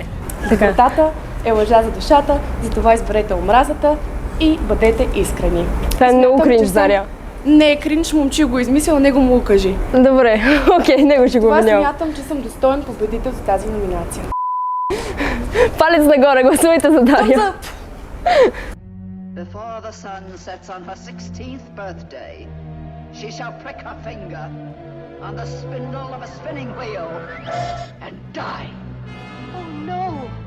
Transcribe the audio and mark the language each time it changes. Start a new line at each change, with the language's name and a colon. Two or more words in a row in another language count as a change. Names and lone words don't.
Bulgarian: Резултата е лъжа за душата, затова изберете омразата и бъдете искрени. Това е много кринж, Заря. Не е кринч, момче го измислил, него му го кажи. Добре, окей, него ще го Това обвинявам. смятам, че съм достоен победител за тази номинация. Палец нагоре, гласувайте за Дария.
English: Before the sun sets on her 16th birthday, she shall prick her finger on the spindle of a spinning wheel and die. Oh no!